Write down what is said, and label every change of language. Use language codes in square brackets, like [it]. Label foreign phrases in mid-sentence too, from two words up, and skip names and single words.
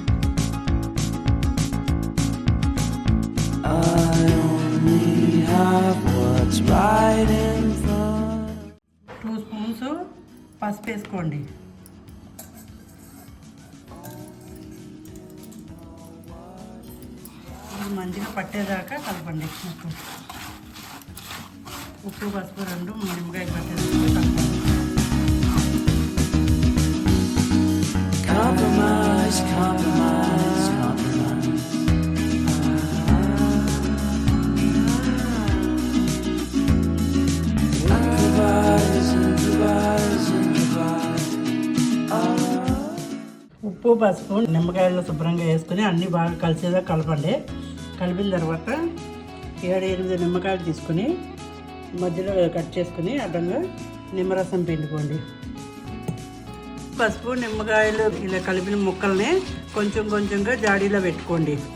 [en] I only have what's right in front. [te] 2 స్పూన్స్ పసుపు వేసుకోండి. ఇది మంచిగా పట్టేదాకా కలపండి. ఉప్పు పసుపు 2 నిమ్మకాయ పట్టేదాకా కలపండి. [en] Compromise, compromise, compromise. Improvise, improvise, improvise. [te] ఉప్పు పసుపు నిమ్మకాయల్లో శుభ్రంగా వేసుకుని అన్నీ బాగా కలిసేదాకా కలపండి. కలిపిన తర్వాత 7-8 నిమ్మకాయలు తీసుకుని మధ్యలో కట్ చేసుకుని అడ్డంగా నిమ్మరసం పిండుకోండి. పసుపు నిమ్మకాయలు ఇలా కలిపిన ముక్కల్ని కొంచెం కొంచెంగా జాడీలో పెట్టుకోండి.